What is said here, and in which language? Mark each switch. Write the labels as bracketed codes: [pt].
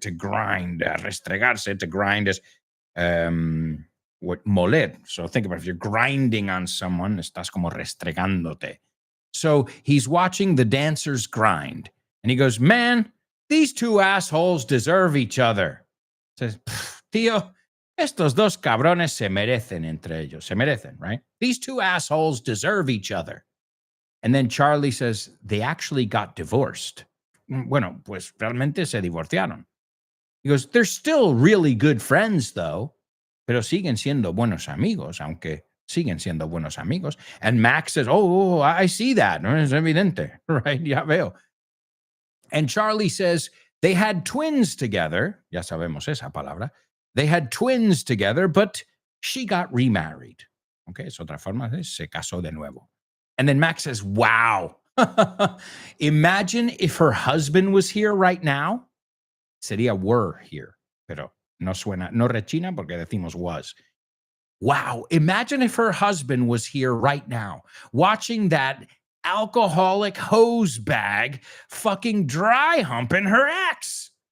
[en] To grind, restregarse, to grind is what moler. So think about if you're grinding on someone, [es] estás como restregándote. [en] So he's watching the dancers grind. And he goes, man, these two assholes deserve each other. [es] Says, tío, estos dos cabrones se merecen entre ellos. Se merecen, [en] right? These two assholes deserve each other. And then Charlie says, they actually got divorced. [es] Bueno, pues realmente se divorciaron. [en] He goes, they're still really good friends, though. [es] Pero siguen siendo buenos amigos, aunque siguen siendo buenos amigos. [en] And Max says, oh, I see that. [es] No es evidente, [en] right? [es] Ya veo. [en] And Charlie says they had twins together. [es] Ya sabemos esa palabra. [en] They had twins together, but she got remarried. [es] Okay, es otra forma de se casó de nuevo. [en] And then Max says, wow. Imagine if her husband was here right now. Sería were here, [es] pero no suena, no rechina porque decimos [en] was. Wow. Imagine if her husband was here right now, watching that alcoholic hose bag fucking dry humping her ex.